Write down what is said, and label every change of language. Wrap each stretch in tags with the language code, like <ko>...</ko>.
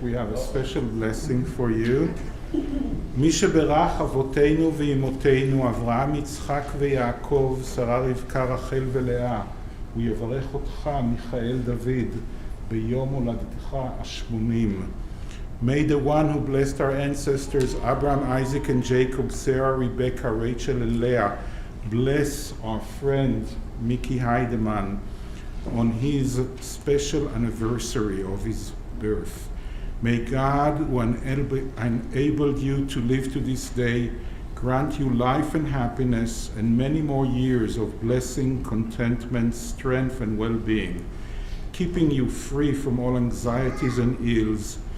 <en>We have a special blessing for you.</en> <he>מי שבירך אבותינו ואימותינו, אברהם, יצחק ויעקב, שרה רבקה, רחל ולאה, הוא יברך אותך, מיכאל דוד, ביום הולדתך ה-80.</he> <en>May the one who blessed our ancestors, Abraham, Isaac, and Jacob, Sarah, Rebecca, Rachel, and Leah, bless our friend Mickey Heidemann on his special anniversary of his birth. May God, who enabled you to live to this day, grant you life and happiness and many more years of blessing, contentment, strength, and well-being, keeping you free from all anxieties and ills.</en>